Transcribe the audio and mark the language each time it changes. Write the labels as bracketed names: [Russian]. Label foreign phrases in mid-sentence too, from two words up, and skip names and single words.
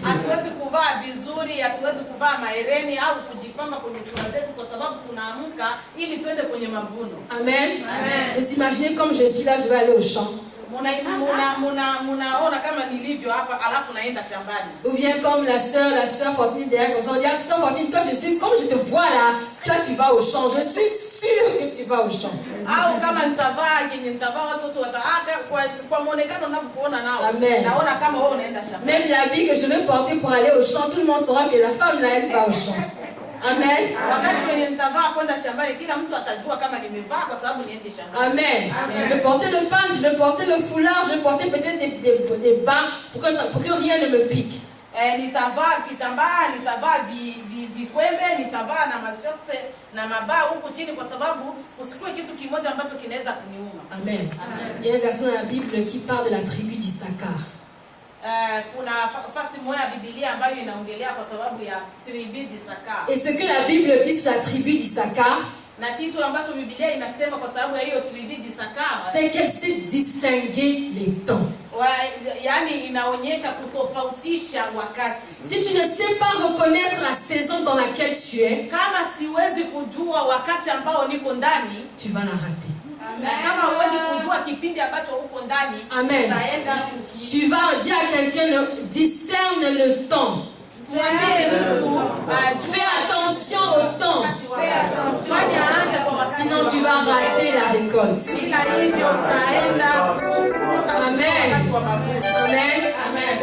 [Swahili] Hatuwezi kuvaa vizuri, hatuwezi kuvaa mahereni au kujipamba kwenye sura zetu kwa sababu tunaamka ili twende kwenye mavuno. Amen. Amen. [French] Vous imaginez comme je suis là, je vais aller au champ. [Swahili] Munaona kama nilivyo hapa alafu naenda shambani. [French] Ou bien comme la sœur Fortune derrière comme ça, on dit sœur Fortune, toi comme je te vois là, toi tu vas au champ. Je suis sûre que tu vas au champ. [Swahili] Au kama nitavaa watoto wataaka kwa muonekano unavyokuona nao. Amen. Naona kama wewe unaenda shambani. [French] Même l'habit que je vais porter pour aller au champ, tout le monde saura que la femme là elle va au champ. Amen. [Swahili] Wakati wenye nitavaa kwenda shambani, kila mtu atajua kama nimevaa kwa sababu niende shambani. Amen. Amen. [French] Je vais porter le pan, je vais porter le foulard, je vais porter peut-être des bas pour que rien ne me pique. [Swahili] Nitavaa kitambaa, nitavaa vikwembe, nitavaa na mashose na mabaa huku chini kwa sababu usikue kitu kimoja ambacho kinaweza kuniuma. Amen. Amen. [French] Il y a un verset dans la Bible qui parle de la tribu d'Issachar. [Swahili] kuna fasi moja ya Biblia ambayo inaongelea kwa sababu ya [French] tribu d'Issachar. Et ce que la Bible dit sur la tribu d'Issachar, [Swahili] Na kitu ambacho Biblia inasema kwa sababu ya hiyo [French] tribu d'Issachar, c'est qu'elle sait distinguer les temps. [Swahili] yaani inaonyesha kutofautisha wakati. [French] Si tu ne sais pas reconnaître la saison dans laquelle tu es, [Swahili] Kama siwezi kujua wakati ambao niko ndani, [French] tu vas la rater. [Swahili] kama huwezi kujua kipindi ambacho uko ndani, Amen. utaenda [French] Tu vas dire à quelqu'un, discerne le temps. Fais attention au temps. Sinon tu vas rater la récolte. Amen. Amen.